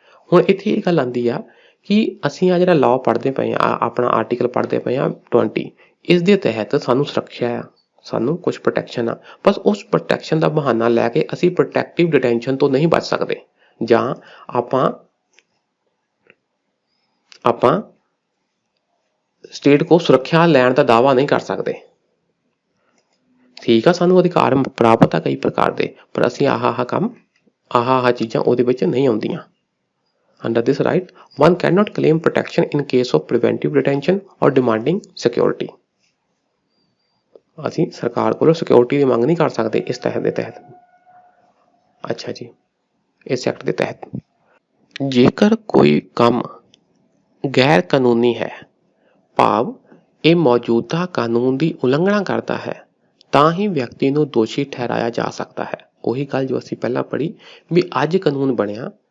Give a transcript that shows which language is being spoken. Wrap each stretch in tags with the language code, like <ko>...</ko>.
<pa>ਹੁਣ ਇੱਥੇ ਇਹ ਗੱਲ ਆਉਂਦੀ ਆ ਕਿ ਅਸੀਂ ਆ ਜਿਹੜਾ ਲਾਅ ਪੜ੍ਹਦੇ ਪਏ ਆ, ਆਪਣਾ ਆਰਟੀਕਲ ਪੜ੍ਹਦੇ ਪਏ ਆ 20, ਇਸ ਦੇ ਤਹਿਤ ਸਾਨੂੰ ਸੁਰੱਖਿਆ ਆ, ਸਾਨੂੰ ਕੁਝ ਪ੍ਰੋਟੈਕਸ਼ਨ ਆ, ਬਸ ਉਸ ਪ੍ਰੋਟੈਕਸ਼ਨ ਦਾ ਬਹਾਨਾ ਲੈ ਕੇ ਅਸੀਂ ਪ੍ਰੋਟੈਕਟਿਵ ਡਿਟੈਂਸ਼ਨ ਤੋਂ ਨਹੀਂ ਬਚ ਸਕਦੇ, ਜਾਂ ਆਪਾਂ ਸਟੇਟ ਕੋ ਸੁਰੱਖਿਆ ਲੈਣ ਦਾ ਦਾਅਵਾ ਨਹੀਂ ਕਰ ਸਕਦੇ। ਠੀਕ ਆ, ਸਾਨੂੰ ਅਧਿਕਾਰ ਪ੍ਰਾਪਤ ਆ ਕਈ ਪ੍ਰਕਾਰ ਦੇ, ਪਰ ਅਸੀਂ ਆਹ ਚੀਜ਼ਾਂ ਉਹਦੇ ਵਿੱਚ ਨਹੀਂ ਆਉਂਦੀਆਂ।</pa> <en>Under this right, one cannot claim protection in case of preventive detention or demanding security.</en> <pa>ਅਸੀਂ ਸਰਕਾਰ ਕੋਲੋਂ ਸਿਕਿਉਰਿਟੀ ਦੀ ਮੰਗ ਨਹੀਂ ਕਰ ਸਕਦੇ ਇਸ ਤਹਿਤ ਦੇ ਤਹਿਤ। ਅੱਛਾ ਜੀ, ਇਸ ਐਕਟ ਦੇ ਤਹਿਤ ਜੇਕਰ ਕੋਈ ਕੰਮ ਗੈਰ ਕਾਨੂੰਨੀ ਹੈ, ਭਾਵ ਇਹ ਮੌਜੂਦਾ ਕਾਨੂੰਨ ਦੀ ਉਲੰਘਣਾ ਕਰਦਾ ਹੈ, ਤਾਂ ਹੀ ਵਿਅਕਤੀ ਨੂੰ ਦੋਸ਼ੀ ਠਹਿਰਾਇਆ ਜਾ ਸਕਦਾ ਹੈ। ਉਹੀ ਗੱਲ ਜੋ ਅਸੀਂ ਪਹਿਲਾਂ ਪੜ੍ਹੀ ਵੀ ਅੱਜ ਕਾਨੂੰਨ ਬਣਿਆ,</pa>